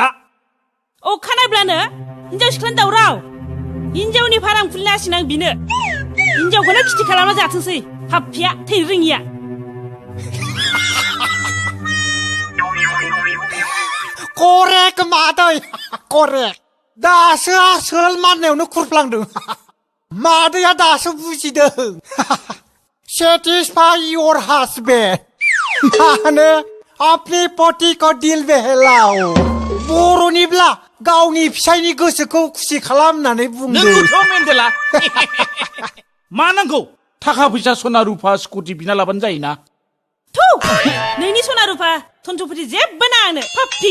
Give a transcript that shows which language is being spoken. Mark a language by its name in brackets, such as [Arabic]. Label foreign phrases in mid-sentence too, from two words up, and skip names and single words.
[Bodo] अखानायब्लानो हिन्जाव सिख्लानि दावराव हिन्जावनि फारां खुलिना होसिनां बिनो हिन्जावखौनो खिथि खालामना जाथोंसै हाबफिया थै रोङिया करेक्ट मादै करेक्ट दासो आसोल माननायावनो खुरफ्लांदों मादैया दासो बुजिदों [English] satisfy your husband [Bodo] माने [Hindi] अपनी पति को दिल बहलाओ [Bodo] बर'निब्ला गावनि फिसायनि गोसोखौ खुसि खालामनानै बुंदों नोंगौथ' मेन्डेला मा नांगौ थाखा फैसा सना रुफा स्कुटि बिना लाबानो जायोना थौ नोंनि सना रुफा धनसम्पति जेबो नाङा आंनो फाफ्फि